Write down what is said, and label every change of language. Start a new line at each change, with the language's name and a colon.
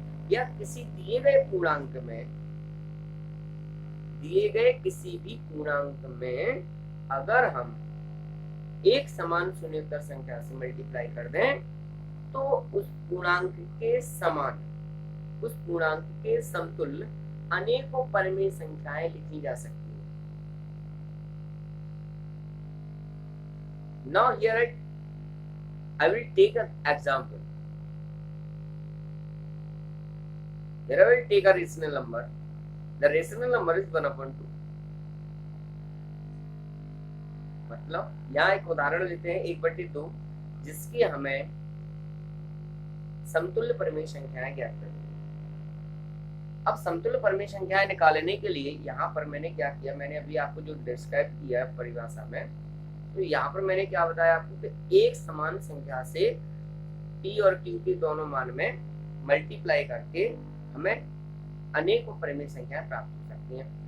Hindi: या किसी दिए गए पूर्णांक में, दिए गए किसी भी पूर्णांक में अगर हम एक समान शून्येतर संख्या से मल्टीप्लाई कर दें तो उस पूर्णांक के समान, उस पूर्णांक के समतुल्य अनेकों परिमेय संख्याएं लिखी जा सकती हैं.
English: Now here I will take an example. Here I will take a rational number. The rational number is 1/2.
Hindi: मतलब यहाँ एक उदाहरण लेते हैं 1/2 जिसकी हमें समतुल्य परिमेय संख्याएं ज्ञात करनी है. अब समतुल्य परिमेय संख्याएं निकालने के लिए यहाँ पर मैंने क्या किया, मैंने अभी आपको जो डिस्क्राइब किया है परिभाषा में, तो यहाँ पर मैंने क्या बताया आपको कि एक समान संख्या से P और Q के दोनों मान में मल्टीप्लाई करके हमें अनेकों परिमेय संख्याएं प्राप्त हो सकती हैं.